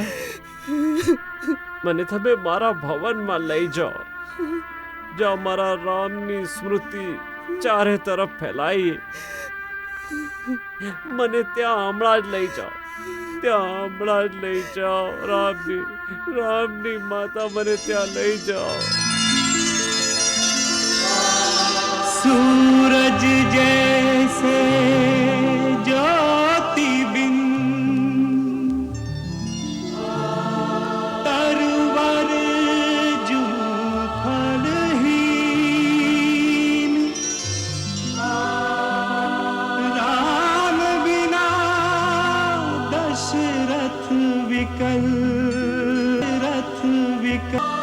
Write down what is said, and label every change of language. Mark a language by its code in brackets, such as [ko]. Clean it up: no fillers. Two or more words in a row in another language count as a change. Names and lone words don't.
[gu] મને તમે મારા ભવનમાં લઈ જાઓ, જ્યાં મારા રામની સ્મૃતિ ચારે તરફ ફેલાઈ. મને ત્યાં હમણાં જ લઈ જાઓ, ત્યાં હમણાં જ લઈ જાઓ. રામની માતા, મને ત્યાં લઈ જાઓ. [hi] सूरज जैसे ज्योति बिन तरवर जू फलहीन, राम बिना दशरथ विकल, रथ विकल.